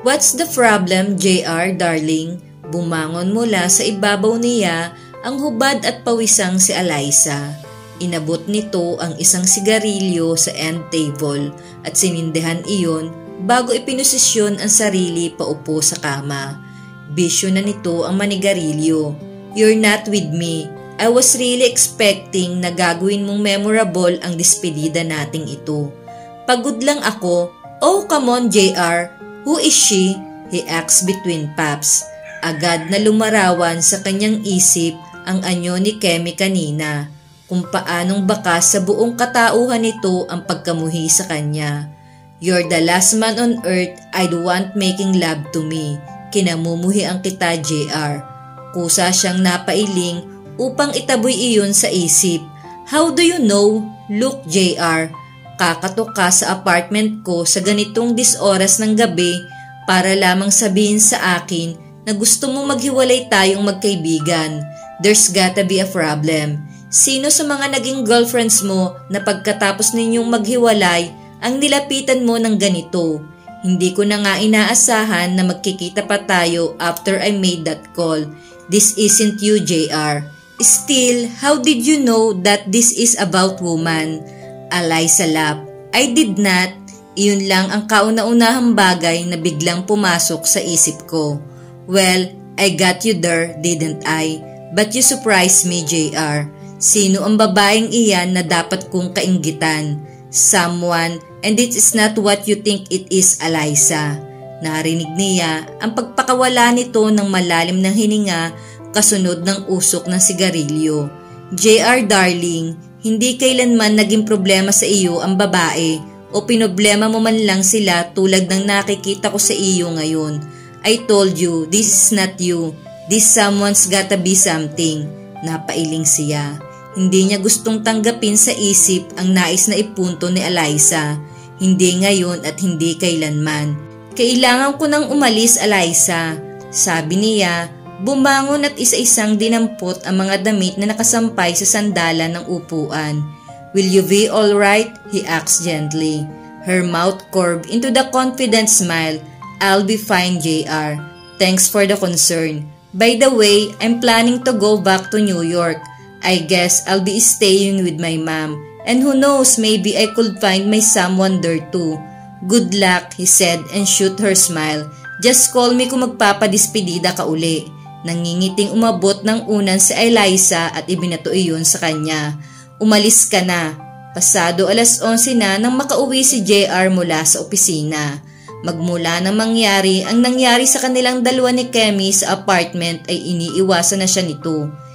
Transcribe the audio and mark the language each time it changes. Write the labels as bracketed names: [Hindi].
[English] What's the problem, JR, darling? [Filipino] Bumangon mula sa ibabaw niya ang hubad at pawisang si Eliza. Inabot nito ang isang sigarilyo sa end table at sinindihan iyon bago ipinosisyon ang sarili paupo sa kama. Bisyo na nito ang manigarilyo. [English] You're not with me. I was really expecting [Filipino] na gagawin mong memorable ang despedida nating ito. Pagod lang ako. [English] Oh, come on, JR. Who is she? He asked between puffs. [Filipino] Agad na lumarawan sa kanyang isip ang anyo ni Kemi kanina, kung paanong bakas sa buong katauhan nito ang pagkamuhi sa kanya. [English] You're the last man on earth I'd want making love to me. [Filipino] Kinamumuhi ang kita, JR. Kusa siyang napailing upang itaboy iyon sa isip. [English] How do you know? [Filipino] Look, JR. Kakatok ka sa apartment ko sa ganitong disoras ng gabi para lamang sabihin sa akin na gusto mo maghiwalay tayong magkaibigan. [English] There's gotta be a problem. [Filipino] Sino sa mga naging girlfriends mo na pagkatapos ninyong maghiwalay ang nilapitan mo ng ganito? Hindi ko na nga inaasahan na magkikita pa tayo [English] after I made that call. This isn't you, JR. Still, how did you know that this is about woman? Eliza laughed. I did not. [Filipino] Iyon lang ang kauna-unahang bagay na biglang pumasok sa isip ko. [English] Well, I got you there, didn't I? But you surprised me, JR. [Filipino] Sino ang babaeng iyan na dapat kong kainggitan? [English] Someone, and it is not what you think it is, Eliza. [Filipino] Narinig niya ang pagpakawala nito ng malalim ng hininga kasunod ng usok ng sigarilyo. JR darling, hindi kailanman naging problema sa iyo ang babae o pinoblema mo man lang sila tulad ng nakikita ko sa iyo ngayon. [English] I told you, this is not you. This someone's gotta be something. [Filipino] Napailing siya. Hindi niya gustong tanggapin sa isip ang nais na ipunto ni Eliza. Hindi ngayon at hindi kailanman. Kailangan ko nang umalis, Eliza. Sabi niya, bumangon at isa-isang dinampot ang mga damit na nakasampay sa sandalan ng upuan. [English] Will you be alright? He asked gently. Her mouth curved into the confident smile. I'll be fine, JR. Thanks for the concern. By the way, I'm planning to go back to New York. I guess I'll be staying with my mom. And who knows, maybe I could find my someone there too. Good luck, he said and shoot her smile. Just call me [Filipino] kung magpapadispedida ka uli. Nangingiting umabot ng unan si Eliza at ibinato iyon sa kanya. Umalis ka na. Pasado 11:00 na nang makauwi si JR mula sa opisina. Magmula nang mangyari ang nangyari sa kanilang dalawa ni Kemi sa apartment ay iniiwasan na siya nito.